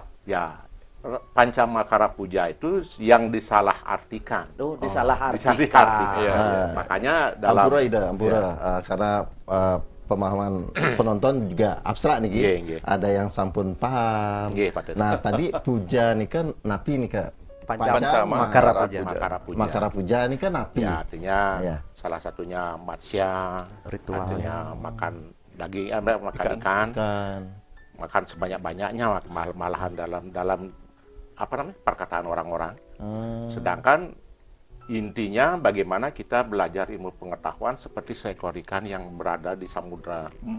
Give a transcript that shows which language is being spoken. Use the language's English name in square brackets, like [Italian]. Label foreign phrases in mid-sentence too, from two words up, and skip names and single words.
[Indonesian] Ya, Pancamakara Puja itu yang disalahartikan. Disalahartikan. Ya. Makanya dalam Ampura, karena pemahaman penonton juga abstrak nih, ada yang sampun paham. Nah, tadi puja nih kan napi nih Kak. Pancamakara Puja ini kan napi. Ya, artinya salah satunya matsya, ritual. Artinya makan daging, makan ikan. Makan sebanyak-banyaknya, malahan dalam apa namanya perkataan orang-orang. Sedangkan intinya bagaimana kita belajar ilmu pengetahuan seperti seekor ikan yang berada di samudra.